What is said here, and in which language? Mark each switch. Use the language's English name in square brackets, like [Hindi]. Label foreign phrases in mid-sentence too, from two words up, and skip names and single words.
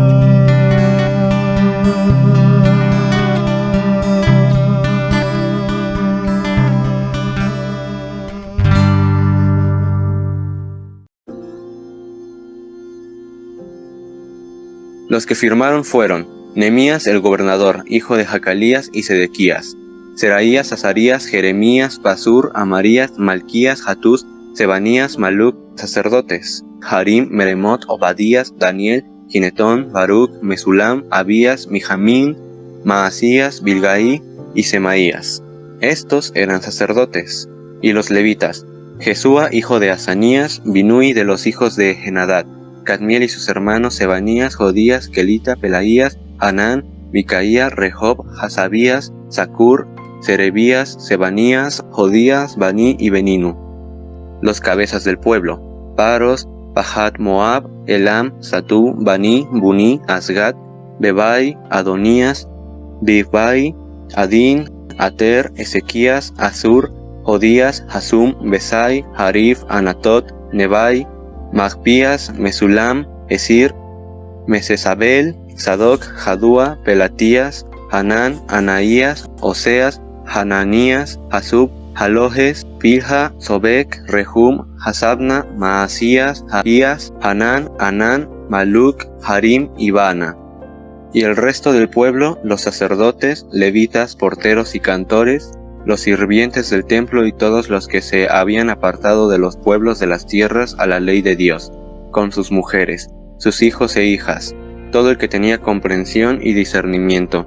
[Spanish] Los que firmaron fueron Nehemías el gobernador, hijo de Jacalías y Sedequías, Seraías, Azarías, Jeremías, Pasur, Amarías, Malquías, Hatús, Sebanías, Maluc, sacerdotes, Harim, Meremot, Obadías, Daniel, Ginetón, Baruc, Mesulam, Abías, Mijamín, Maasías, Bilgaí y Semaías. Estos eran sacerdotes. Y los levitas, Jesúa, hijo de Asanías, Binui de los hijos de Henadad, Cadmiel y sus hermanos Sebanías, Jodías, Kelita, Pelaías, Hanán, Micaía, Rehob, Hasabías, Zacur, Serebías, Sebanías, Jodías, Bani y Beninu. Los cabezas del pueblo, Paros, Pahat Moab, Elam, Satú, Bani, Buni, Asgat, Bebai, Adonías, Bivbai, Adín, Ater, Ezequías, Azur, Jodías, Hasum, Besai, Harif, Anatot, Nebai, Magpías, Mesulam, Esir, Mesesabel, Sadoc, Jadúa, Pelatías, Hanán, Anaías, Oseas, Hananías, Hasub, Halojes, Pilha, Sobek, Rehum, Hasabna, Maasías, Jaías, Hanán, Anán, Maluc, Harim y Bana. Y el resto del pueblo, los sacerdotes, levitas, porteros y cantores, los sirvientes del templo y todos los que se habían apartado de los pueblos de las tierras a la ley de Dios, con sus mujeres, sus hijos e hijas, todo el que tenía comprensión y discernimiento.